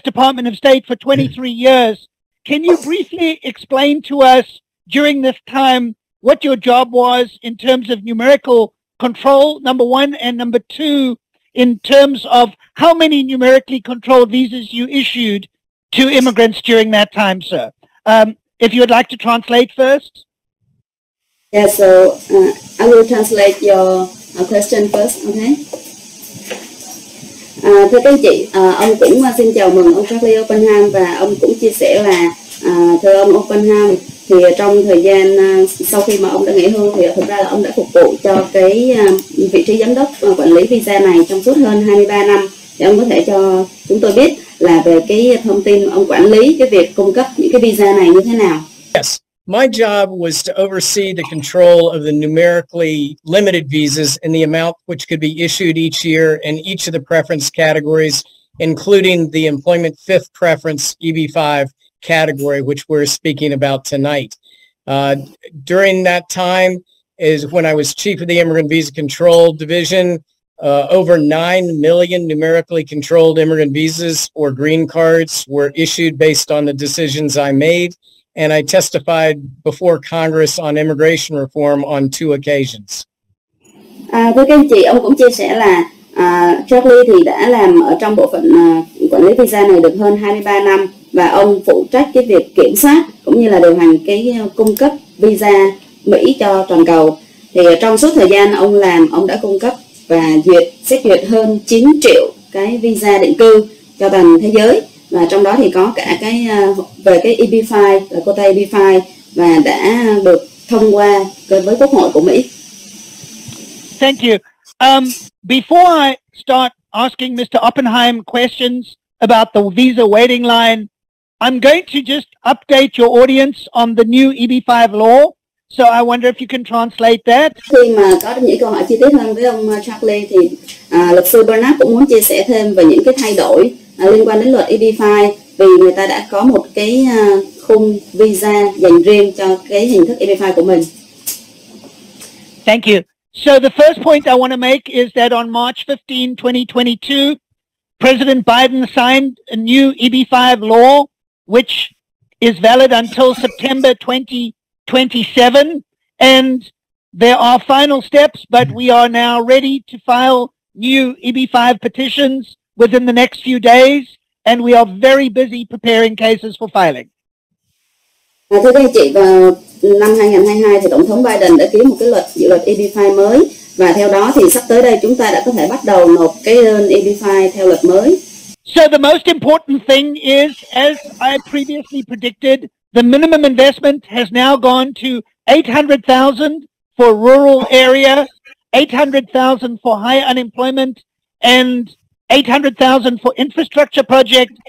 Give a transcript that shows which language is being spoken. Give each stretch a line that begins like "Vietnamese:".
English: Department of State for 23 years. Can you briefly explain to us during this time what your job was in terms of numerical control, number one, and number two, in terms of how many numerically controlled visas you issued to immigrants during that time, sir? If you would like to translate first. Yeah, so I will translate your question first, okay?
Vietnamese: Thưa các anh chị, ông cũng xin chào mừng ông Charlie Oppenheim, và ông cũng chia sẻ là thưa ông Oppenheim, thì trong thời gian sau khi mà ông đã nghỉ hưu thì thực ra là ông đã phục vụ cho cái vị trí giám đốc quản lý visa này trong suốt hơn 23 năm. Thì ông có thể cho chúng tôi biết là về cái thông tin ông quản lý cái việc cung cấp những cái visa này như thế nào?
English: Yes. My job was to oversee the control of the numerically limited visas and the amount which could be issued each year in each of the preference categories, including the employment fifth preference EB5 category, which we're speaking about tonight. During that time is when I was chief of the Immigrant Visa Control Division. Over 9 million numerically controlled immigrant visas or green cards were issued based on the decisions I made. And I testified before Congress on immigration reform on 2 occasions.
Vietnamese: Thưa các anh chị, ông cũng chia sẻ là Charlie thì đã làm ở trong bộ phận quản lý visa này được hơn 23 năm, và ông phụ trách cái việc kiểm soát cũng như là điều hành cái cung cấp visa Mỹ cho toàn cầu. Thì trong suốt thời gian ông làm, ông đã cung cấp và xét duyệt hơn 9 triệu cái visa định cư cho toàn thế giới, và trong đó thì có cả cái về cái EB5 là quota EB5 và đã được thông qua với Quốc hội của Mỹ.
English: Thank you. Before I start asking Mr. Oppenheim questions about the visa waiting line, I'm going to just update your audience on the new EB5 law. So I wonder if you can translate that.
Vietnamese: Khi mà có những câu hỏi chi tiết hơn với ông Charlie thì luật sư Bernard cũng muốn chia sẻ thêm về những cái thay đổi liên quan đến luật EB5, vì người ta đã có một cái khung visa dành riêng cho cái hình thức EB5 của mình.
English: Thank you. So the first point I want to make is that on March 15, 2022, President Biden signed a new EB5 law, which is valid until September 2027. And there are final steps, but we are now ready to file new EB5 petitions within the next few days. And we are very busy preparing cases for filing.
Vietnamese: Thưa các anh chị, vào năm 2022 thì Tổng thống Biden đã ký một cái dự luật EB5 mới, và theo đó thì sắp tới đây chúng ta đã có thể bắt đầu nộp cái đơn EB5 theo luật mới.
English: So the most important thing is, as I previously predicted, the minimum investment has now gone to 800,000 for rural area, 800,000 for high unemployment, and 800,000 for infrastructure project.